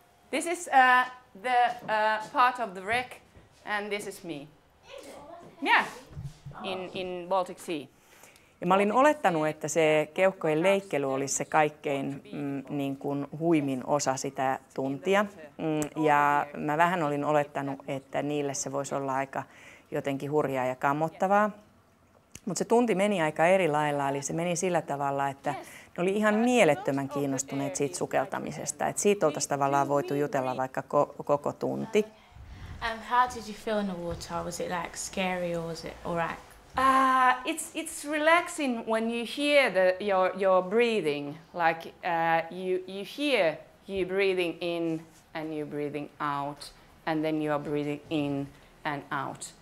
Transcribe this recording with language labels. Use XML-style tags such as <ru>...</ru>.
<en>This is the part of the wreck, and this is me. Yeah. In Baltic Sea.</en> <fi>Ja mä olin olettanut, että se keuhkojen leikkely olisi se kaikkein niin kuin huimin osa sitä tuntia. Ja mä vähän olin olettanut, että niille se voisi olla aika jotenkin hurjaa ja kammottavaa. Mutta se tunti meni aika eri lailla, eli se meni sillä tavalla, että ne oli ihan mielettömän kiinnostuneet siitä sukeltamisesta. Et siitä oltaisiin tavallaan voitu jutella vaikka koko tunti.</fi> <en>How did you feel in the water? Was it like scary or was it alright? It's relaxing when you hear your breathing. Like you hear you breathing in and you breathing out, and then you are breathing in and out.</en>